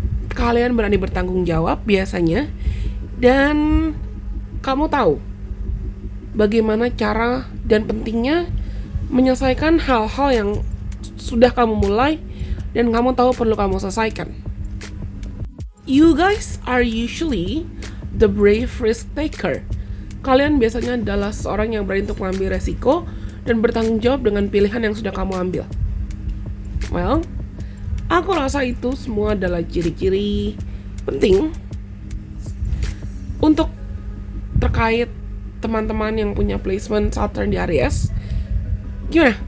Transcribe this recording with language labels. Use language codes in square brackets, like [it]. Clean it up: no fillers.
[id] Kalian berani bertanggung jawab biasanya, dan kamu tahu bagaimana cara dan pentingnya menyelesaikan hal-hal yang sudah kamu mulai dan kamu tahu perlu kamu selesaikan. [en] You guys are usually the brave risk taker. [id] Kalian biasanya adalah seorang yang berani untuk mengambil resiko dan bertanggung jawab dengan pilihan yang sudah kamu ambil. Well, aku rasa itu semua adalah ciri-ciri penting untuk terkait teman-teman yang punya placement Saturn di Aries. Gimana?